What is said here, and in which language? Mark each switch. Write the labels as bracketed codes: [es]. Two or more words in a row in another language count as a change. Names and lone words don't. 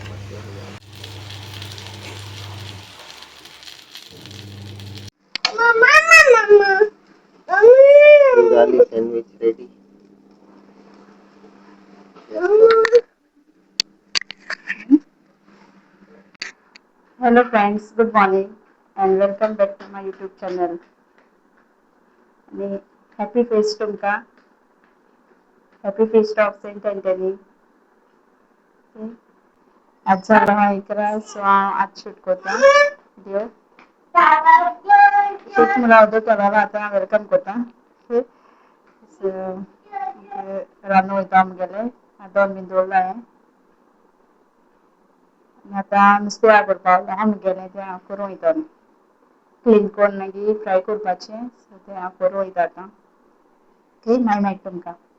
[en] sandwich ready Hello friends, good morning and welcome back to my YouTube channel. And happy feast तुमका. Happy feast of Saint Anthony. [kok] आज झाला हा इकरा सो आज शूट करता व्हिडिओ. शूट मला आवडतो करायला आता वेलकम करता. रानो वयता आमगेले 2 मिनट दवरला आता नुस्तें करपा आमगेले तें हांव करूं वयता क्लीन करून मागीर फ्राय करपाचें सो तें हांव करूं वयता आतां ओके मागीर मेळटा तुमकां